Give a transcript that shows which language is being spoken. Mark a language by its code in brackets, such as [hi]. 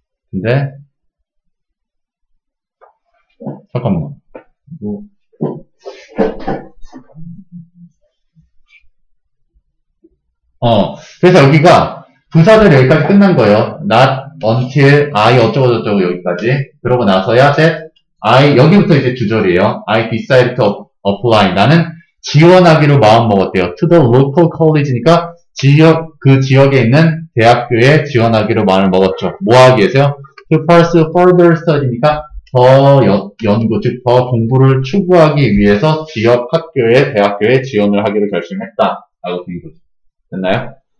[ko] 근데 잠깐만 그래서 여기가 부사절 여기까지 끝난 거예요. [en] not until I [ko] 어쩌고저쩌고 여기까지. 그러고 나서야 [en] that I [ko] 여기부터 이제 주절이에요. [en] I decided to apply. [ko] 나는 지원하기로 마음먹었대요. [en] to the local college [ko] 니까 그 지역에 있는 대학교에 지원하기로 마음을 먹었죠. 뭐 하기 위해서요? [en] to pursue further study [ko] 니까 더 연구, 즉 더 공부를 추구하기 위해서 지역 학교에 대학교에 지원을 하기로 결심했다. 라고 된 거죠. 됐나요?